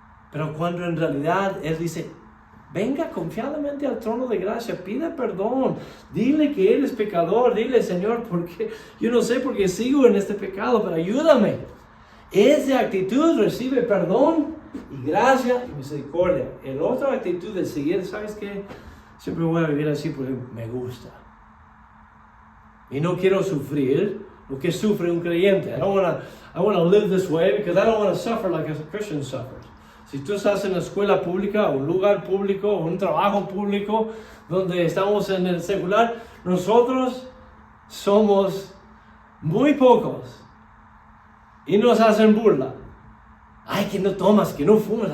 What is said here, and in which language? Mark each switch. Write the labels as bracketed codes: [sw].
[es] Pero cuando en realidad Él dice, venga confiadamente al trono de gracia, pide perdón, dile que eres pecador, dile, Señor, porque yo no sé por qué sigo en este pecado, pero ayúdame. Esa actitud recibe perdón y gracia y misericordia. La otra actitud de seguir, ¿sabes qué? Siempre voy a vivir así porque me gusta. Y no quiero sufrir lo que sufre un creyente. [en] I want to live this way because I don't want to suffer like a Christian suffers. [es] Si tú estás en la escuela pública, o un lugar público, o un trabajo público, donde estamos en el secular, nosotros somos muy pocos. Y nos hacen burla. Ay, que no tomas, que no fumas.